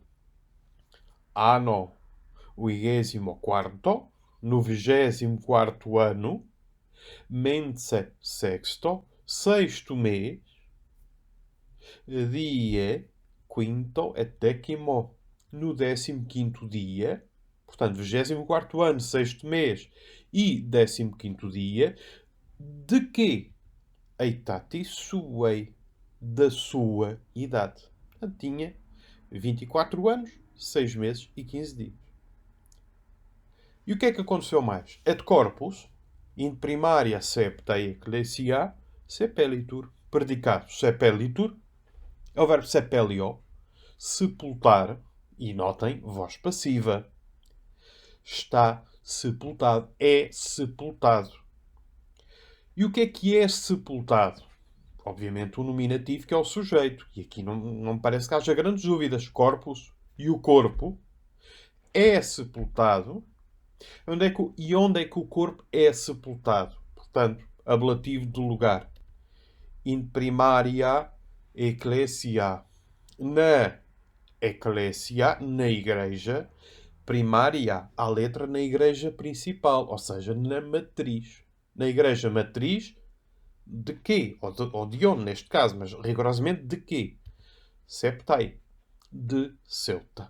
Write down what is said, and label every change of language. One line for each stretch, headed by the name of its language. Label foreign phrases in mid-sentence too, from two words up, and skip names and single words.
Portuguese: Ano 24, no 24º ano,
Latin: mense sexto,
Portuguese: sexto mês, dia
Latin: quinto et décimo,
Portuguese: no 15º dia, portanto, 24º ano, sexto mês e 15º dia, de quê?
Latin: Eitati suei,
Portuguese: da sua idade. Portanto, tinha 24 anos, 6 meses e 15 dias. E o que é que aconteceu mais?
Latin: Et corpus, in primaria septa ecclesia, sepelitur.
Portuguese: Predicado sepelitur, é o verbo sepelio, sepultar, e notem, voz passiva. Está sepultado, é sepultado. E o que é sepultado? obviamente, o nominativo, que é o sujeito. E aqui não me parece que haja grandes dúvidas. Corpus e o corpo é sepultado. Onde é que o corpo é sepultado? Portanto, ablativo do lugar.
Latin: In primaria ecclesia.
Portuguese: Na eclésia, na igreja primária, a letra na igreja principal, ou seja, na matriz. Na igreja matriz, de quê? Ou de onde, neste caso, mas rigorosamente de quê? Septai, de Ceuta.